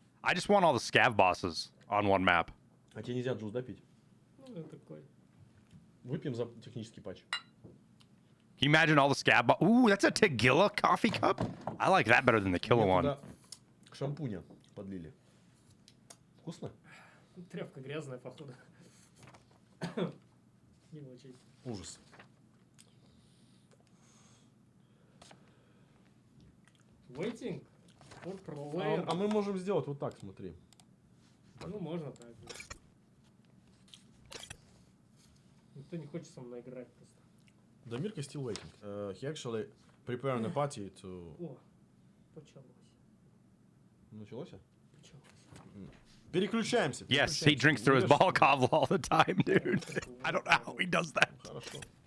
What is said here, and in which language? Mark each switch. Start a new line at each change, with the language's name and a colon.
English: I just want all the scav bosses on one map.
Russian: А тебе нельзя джуз, да, пить? Ну, это такой. Выпьем за технический патч.
English: Can you imagine all the scav Ooh, that's a Tagilla coffee cup? I like that better than the Killa
Russian: Мне
English: one.
Russian: туда шампуня подлили. Вкусно? Тряпка грязная, походу. Не очень. Ужас.
English: Waiting for pro player.
Russian: А мы можем сделать вот так, смотри. Ну, можно так. Да. Никто не хочет со мной играть просто.
English: Дамирка still waiting. He actually preparing a party to...
Russian: О, почалось. Началось? Почалось. Переключаемся.
English: Yes, he drinks through his Balakov all the time, dude. I don't know how he does that.
Russian: Хорошо.